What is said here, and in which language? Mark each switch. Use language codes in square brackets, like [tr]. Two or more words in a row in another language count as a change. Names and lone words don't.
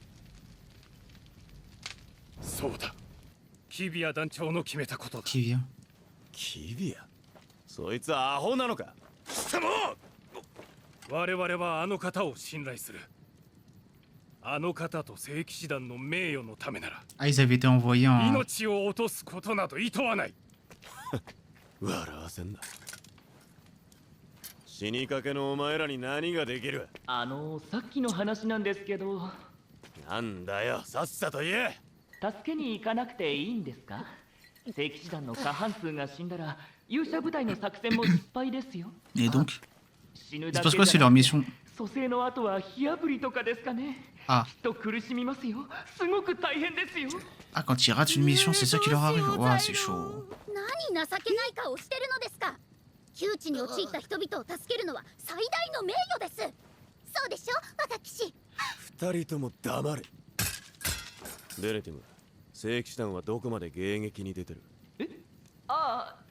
[ja] そうだ。キビア団長の決めたことだ。 [fr] Qui vient? [ja] キビア。そいつはアホなのか。貴様！我々はあの方を信頼する。あの方と聖騎士団の名誉のためなら、 [fr] Ah, ils avaient été envoyés en... [ja] 命を落とすことなど厭わない。笑わせんな。死にかけのお前らに何ができる？さっきの話なんですけど。なんだよ、さっさと言え。助けに行かなくていいんですか？聖騎士団の過半数が死んだら勇者部隊の作戦も失敗ですよ。 [fr] Et donc? [ja] 死ぬ [fr] Il [ja] だ [fr] se passe [ja] け [fr] quoi, [ja] じ [fr] c'est [ja] ゃな [fr] leur [ja] くて [fr] mission? [ja] 蘇生の後は火あぶりとかですかね。 [fr] Ah. [ja] きっと苦しみますよ。すごく大変ですよ。 [fr] Ah, quand ils ratent une mission, c'est ça qui leur arrive. Ouah, c'est chaud. [ja] 何情けない顔してるのですか。窮地に陥った人々を助けるのは最大の名誉です。そうでしょ、若騎士。二人とも黙れ。ベネティム、聖騎士団はどこまで迎撃に出てる？ああ、